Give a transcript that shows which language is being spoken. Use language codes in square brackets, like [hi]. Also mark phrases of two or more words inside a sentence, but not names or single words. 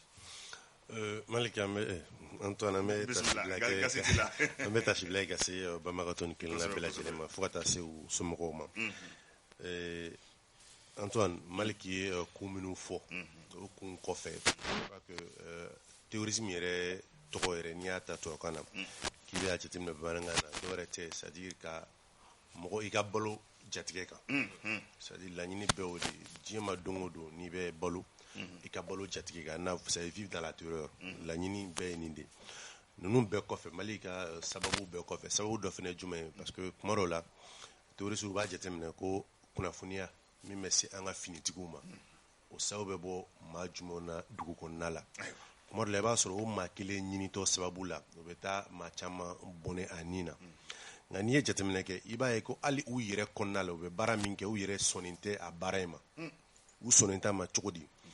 [bm] Maliki an bɛ Antoine an bɛ tasibila ka se banbagatɔ ni kelenna bɛɛ lajɛlen ma fo ka taa se u somɔgɔw ma Antoine Maliki ye ko minnu fɔ o kun kɔfɛ [fr] que terrorisme [bm] yɛrɛ tɔgɔ yɛrɛ n'i y'a ta tubabukan na k'i b'a jateminɛ bamanankan na dɔ wɛrɛ tɛ c'est-à-dire ka mɔgɔ i ka balo jatigɛ kan c'est-à-dire laɲini bɛɛ o de diɲɛ ma don o don n'i bɛ balo i ka balo jatigɛ kan n'a [fr] vous savez vivre dans la terreur [bm] laɲini bɛɛ ye nin de ninnu bɛɛ kɔfɛ Mali ka sababu bɛɛ kɔfɛ sababu dɔ fana ye jumɛn ye [fr] parce que [bm] kuma dɔw la terroristes b'a jateminɛ ko kunnafoniya min bɛ se an ka finitigiw ma o sababu bɛ bɔ maa jumɛnw na dugu kɔnɔna la kuma dɔ la i b'a sɔrɔ o maa kelen ɲinitɔ sababu la o bɛ taa maa caman bɔnɛ a nin na nka n'i ye jateminɛ kɛ i b'a ye ko hali u yɛrɛ kɔnɔna la u bɛ baara min kɛ u yɛrɛ sɔnnen tɛ a baara in ma u sɔnnen t'a ma cogo di